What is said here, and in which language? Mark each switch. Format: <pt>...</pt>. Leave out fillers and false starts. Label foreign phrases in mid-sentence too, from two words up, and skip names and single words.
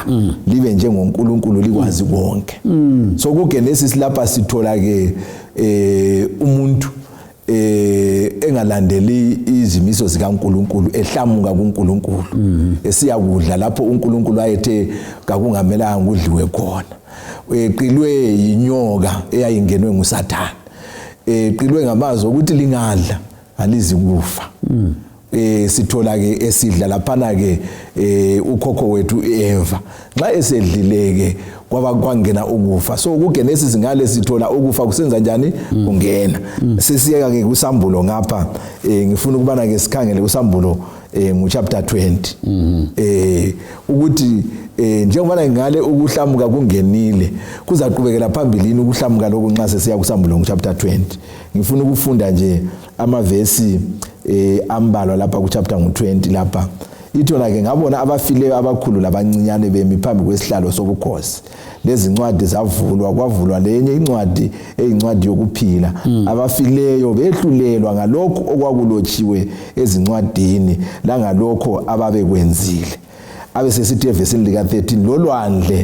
<nd>libe njengoNkulunkulu likwazi konke so kuGenesis lapha sithola ke umuntu engalandeli izimiso zikaNkulunkulu ehlamuka kuNkulunkulu esiyakudla lapho uNkulunkulu ayethe kakungamelanga udliwe khona eqilwe yinyoka eyayingenwe nguSathane eqilwe ngamazwi ukuthi lingadla alizi kufa sithola ke esidla laphana ke ukhokho wethu Eva nxa esedlileke kwangena ukufa so kuGenesis ngale sithola ukufa kusenza njani kungena sesiyeka ke kuSambulo ngapha ngifuna ukubana ke sikhangele kuSambulo chapter 20 ukuthi njengoba ngale ukuhlamuka kungenile kuzaqhubekela phambilini ukuhlamuka lokho nxa sesiya kuSambulo chapter 20 ngifuna ukufunda nje amavesi ambalwa lapha kuchapter 20 lapha ithona ke ngabona abafileyo abakhulu labancinyane bemi phambi kwesihlalo sobukhosi lezi ncwadi zavulwa kwavulwa lenye incwadi eyincwadi yokuphila abafileyo behlulelwa ngalokho okwakulotshiwe ezincwadini la ngalokho ababekwenzile abesesithi evesini lika 13 lolwandle</nd>